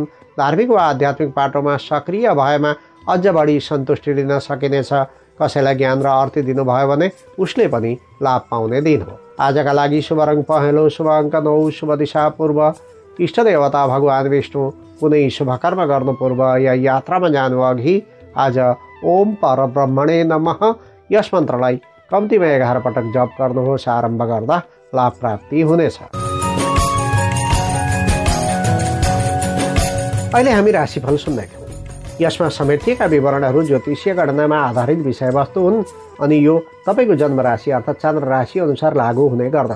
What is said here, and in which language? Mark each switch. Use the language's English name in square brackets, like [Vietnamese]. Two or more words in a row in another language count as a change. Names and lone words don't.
[Nepali] धार्मिक वा आध्यात्मिक पाटोमा सक्रिय भएमा अझ बढी सन्तुष्टि लिन सकिनेछ। कसैलाई ज्ञान र अर्थ दिनुभयो भने उसले पनि लाभ पाउने दिन हो। आजका लागि शुभ रङ पहेँलो, शुभ अङ्क 9, शुभ दिशा पूर्व, इष्ट देवता भगवान् विष्णु। कुनै शुभ कर्म गर्नु पूर्व या यात्रामा जानु अघि आज [Sanskrit] ओम परब्रह्मणे नमः [Nepali] यस मन्त्रलाई कम्तीमा 11 पटक जप गर्नुहोस्। आरम्भ गर्दा लाभ प्राप्ति हुनेछ। अहिले हामी राशिफल सुन्दैछौँ। यसमा समेटिएका विवरणहरू ज्योतिषीय गणनामा आधारित विषयवस्तु हुन् अनि यो तपाईँको जन्म राशि अर्थात् चन्द्र राशि अनुसार लागू हुने गर्दछ।